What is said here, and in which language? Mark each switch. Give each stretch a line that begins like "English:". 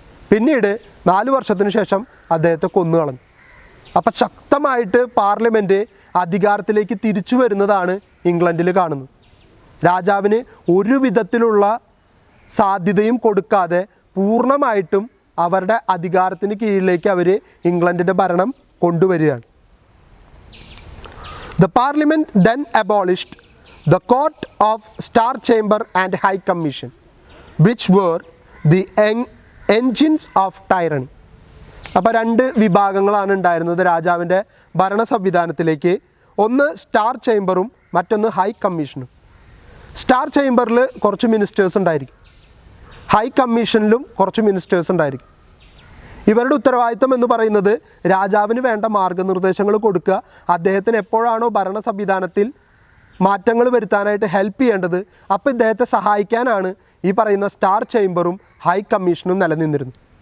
Malayalam: പിന്നീട് 4 വർഷത്തിന് ശേഷം അദ്ദേഹത്തെ കൊന്നുകളഞ്ഞു. അപ്പോൾ ശക്തമായിട്ട് പാർലമെൻറ്റ് അധികാരത്തിലേക്ക് തിരിച്ചു വരുന്നതാണ് ഇംഗ്ലണ്ടിൽ കാണുന്നത്. രാജാവിന് ഒരു വിധത്തിലുള്ള സാധ്യതയും കൊടുക്കാതെ പൂർണ്ണമായിട്ടും അവരുടെ അധികാരത്തിന് കീഴിലേക്ക് അവർ ഇംഗ്ലണ്ടിൻ്റെ ഭരണം കൊണ്ടുവരികയാണ്.
English: The Parliament then abolished the Court of Star Chamber and High Commission, which were the engines of tyranny.
Malayalam: അപ്പോൾ രണ്ട് വിഭാഗങ്ങളാണ് ഉണ്ടായിരുന്നത് രാജാവിൻ്റെ ഭരണ സംവിധാനത്തിലേക്ക്. ഒന്ന് സ്റ്റാർ ചേംബറും മറ്റൊന്ന് ഹൈ കമ്മീഷനും. സ്റ്റാർ ചേംബറിൽ കുറച്ച് മിനിസ്റ്റേഴ്സ് ഉണ്ടായിരിക്കും, ഹൈ കമ്മീഷനിലും കുറച്ച് മിനിസ്റ്റേഴ്സ് ഉണ്ടായിരിക്കും. ഇവരുടെ ഉത്തരവാദിത്തം എന്ന് പറയുന്നത് രാജാവിന് വേണ്ട മാർഗനിർദ്ദേശങ്ങൾ കൊടുക്കുക, അദ്ദേഹത്തിന് എപ്പോഴാണോ ഭരണ സംവിധാനത്തിൽ മാറ്റങ്ങൾ വരുത്താനായിട്ട് ഹെൽപ്പ് ചെയ്യേണ്ടത് അപ്പോൾ ഇദ്ദേഹത്തെ സഹായിക്കാനാണ് ഈ പറയുന്ന സ്റ്റാർ ചേംബറും ഹൈ കമ്മീഷനും നിലനിന്നിരുന്നു.